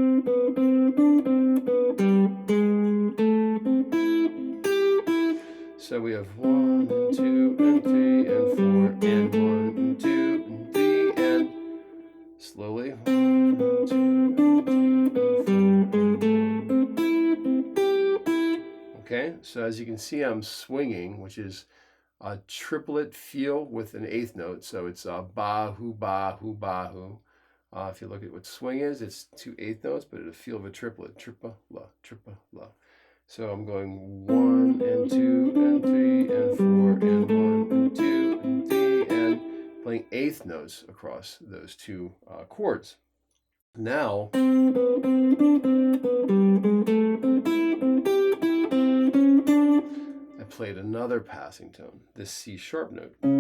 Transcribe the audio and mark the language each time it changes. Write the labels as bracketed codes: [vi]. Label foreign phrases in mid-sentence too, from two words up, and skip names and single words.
[en] So we have 1 and 2 and 3 and 4 and 1 and 2 and 3 and slowly 1 and 2 and 3 and 4 and 1. Okay, so as you can see, I'm swinging, which is a triplet feel with an 8th note. So it's ba-hoo, ba-hoo, ba-hoo. If you look at what swing is, it's 2 8th notes, but a feel of a triplet. Trippa-la, trippa-la. So I'm going 1 and 2 and 3 and 4 and 1 and 2 and 3 and playing eighth notes across those two chords. Now, I played another passing tone, this C sharp note.